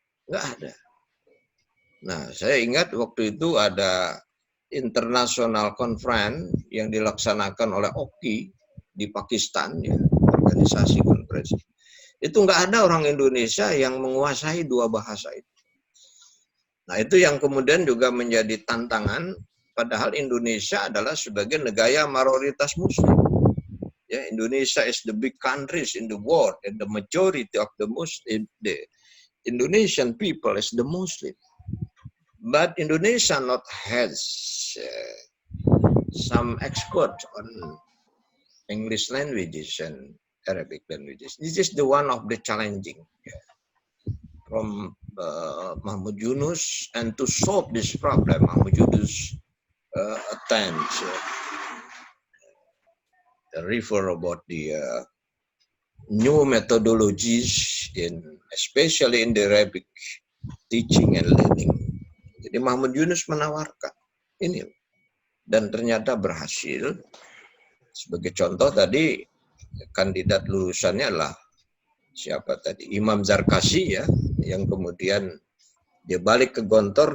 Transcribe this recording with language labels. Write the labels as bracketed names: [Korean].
[Indonesian] Nggak ada. Nah saya ingat waktu itu ada International Conference yang dilaksanakan oleh OKI di Pakistan, ya, organisasi konferensi. Itu nggak ada orang Indonesia yang menguasai dua bahasa itu. Nah itu yang kemudian juga menjadi tantangan, padahal Indonesia adalah sebagai negara mayoritas Muslim. [English] Ya, Indonesia is the big countries in the world, and the majority of the Muslim, the Indonesian people is the Muslim. But Indonesia not has some expert on English languages and Arabic languages. This is the one of the challenging from Mahmud Yunus, and to solve this problem, Mahmud Yunus attempts refer about the new methodologies especially in the Arabic teaching and learning. [Indonesian] Jadi Mahmud Yunus menawarkan ini dan ternyata berhasil. Sebagai contoh tadi kandidat lulusannya adalah siapa tadi? Imam Zarkashi ya, yang kemudian dia balik ke Gontor.